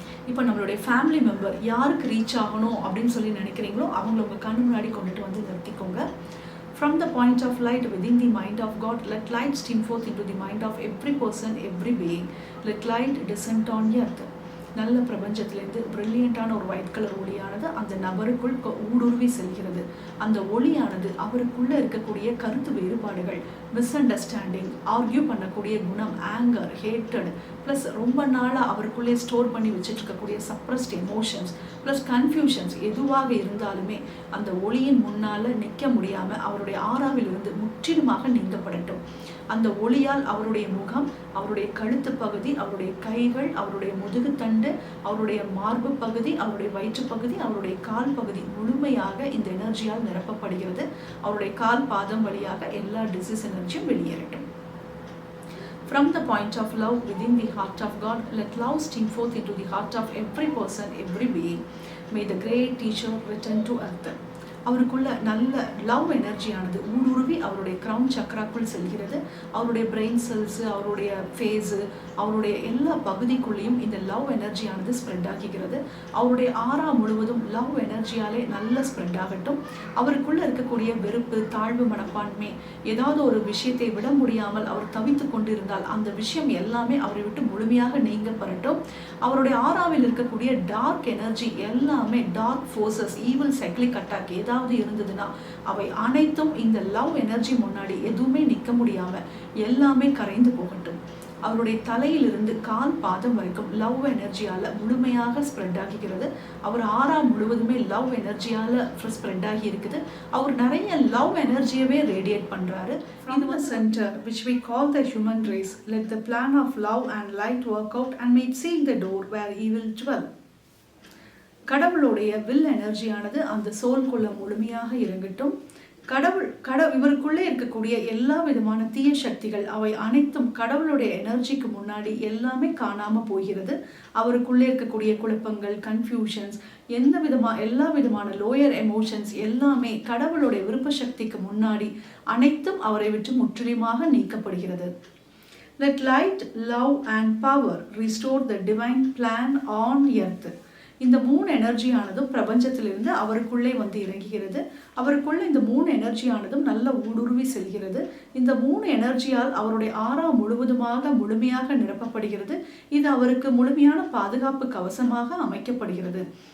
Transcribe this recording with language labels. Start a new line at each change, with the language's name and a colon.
Tamil: இப்போ நம்மளுடைய family member யாருக்கு ரீச் ஆகணும் அப்படின்னு சொல்லி நினைக்கிறீங்களோ அவங்கள உங்கள் கண்ணு முன்னாடி கொண்டுட்டு வந்து நிறுத்திக்கோங்க.
English: From the point of light within the mind of God, let light stream forth into the mind of every person, every being. Let light descend on earth.
Tamil: நல்ல பிரபஞ்சத்திலேருந்து பிரில்லியண்டான ஒரு ஒயிட் கலர் ஒளியானது அந்த நபருக்குள் ஊடுருவி செல்கிறது. அந்த ஒளியானது அவருக்குள்ளே இருக்கக்கூடிய கருத்து வேறுபாடுகள், மிஸ் அண்டர்ஸ்டாண்டிங், ஆர்கியூ பண்ணக்கூடிய குணம், ஆங்கர், ஹேட்டட், ப்ளஸ் ரொம்ப நாளாக அவருக்குள்ளே ஸ்டோர் பண்ணி வச்சுட்டு இருக்கக்கூடிய சப்ரஸ்ட் எமோஷன்ஸ், ப்ளஸ் கன்ஃபியூஷன்ஸ் எதுவாக இருந்தாலுமே அந்த ஒளியின் முன்னால் நிற்க முடியாமல் அவருடைய ஆறாவிலிருந்து முற்றிலுமாக நீங்கப்படட்டும். அந்த ஒளியால் அவருடைய முகம், அவருடைய கழுத்து பகுதி, அவருடைய கைகள், அவருடைய முதுகுத்தண்டு, அவருடைய மார்பு பகுதி, அவருடைய வயிற்று பகுதி, அவருடைய கால் பகுதி முழுமையாக இந்த எனர்ஜியால் நிரப்பப்படுகிறது. அவருடைய கால் பாதம் வழியாக எல்லா டிசீஸ் எனர்ஜியும் வெளியேறட்டும்.
English: From the point of love within the heart of God, let love stream forth into the heart of every person, every being. May the great teacher return to earth.
Tamil: அவருக்குள்ள நல்ல லவ் எனர்ஜியானது ஊடுருவி அவருடைய crown சக்ராக்குள் செல்கிறது. அவருடைய brain cells, அவருடைய phase, அவருடைய எல்லா பகுதிக்குள்ளேயும் இந்த லவ் எனர்ஜியானது ஸ்ப்ரெட் ஆகிக்கிறது. அவருடைய ஆறா முழுவதும் லவ் எனர்ஜியாலே நல்ல ஸ்ப்ரெட் ஆகட்டும். அவருக்குள்ளே இருக்கக்கூடிய வெறுப்பு, தாழ்வு மனப்பான்மை, ஏதாவது ஒரு விஷயத்தை விட முடியாமல் அவர் தவித்து கொண்டிருந்தால் அந்த விஷயம் எல்லாமே அவரை விட்டு முழுமையாக நீங்கப்படட்டும். அவருடைய ஆறாவில் இருக்கக்கூடிய டார்க் எனர்ஜி எல்லாமே, dark forces, evil cyclic attack ஏதாவது இருந்ததுன்னா அவை அனைத்தும் இந்த லவ் எனர்ஜி முன்னாடி எதுவுமே நிற்க முடியாம எல்லாமே கரைந்து போகட்டும். அவருடைய தலையிலிருந்து கால் பாதம் வரைக்கும் லவ் எனர்ஜியால் முழுமையாக ஸ்ப்ரெட் ஆகிக்கிறது. அவர் ஆறா முழுவதுமே லவ் எனர்ஜியால் ஸ்ப்ரெட் ஆகி இருக்குது. அவர் நிறைய லவ் எனர்ஜியவே ரேடியேட் பண்ணுறாரு.
English: From the center, which we call the human race, let the plan of love and light work out and may seal the door where he will dwell.
Tamil: கடவுளுடைய will எனர்ஜியானது அந்த சோல்குள்ள முழுமையாக இறங்கட்டும். இவருக்குள்ளே இருக்கக்கூடிய எல்லா விதமான தீய சக்திகள் அவை அனைத்தும் கடவுளுடைய எனர்ஜிக்கு முன்னாடி எல்லாமே காணாம போகிறது. அவருக்குள்ளே இருக்கக்கூடிய குழப்பங்கள், கன்ஃபியூஷன்ஸ், எல்லா விதமான லோயர் எமோஷன்ஸ் எல்லாமே கடவுளுடைய விருப்ப சக்திக்கு முன்னாடி அனைத்தும் அவரை விட்டு முற்றிலுமாக நீக்கப்படுகிறது.
English: Let light, love and power restore the divine plan on earth.
Tamil: இந்த 3 எனர்ஜியானதும் பிரபஞ்சத்திலிருந்து அவருக்குள்ளே வந்து இறங்குகிறது. அவருக்குள்ள இந்த 3 எனர்ஜியானதும் நல்ல ஊடுருவி செல்கிறது. இந்த 3 எனர்ஜியால் அவருடைய ஆறா முழுமையாக நிரப்பப்படுகிறது. இது அவருக்கு முழுமையான பாதுகாப்பு கவசமாக அமைக்கப்படுகிறது.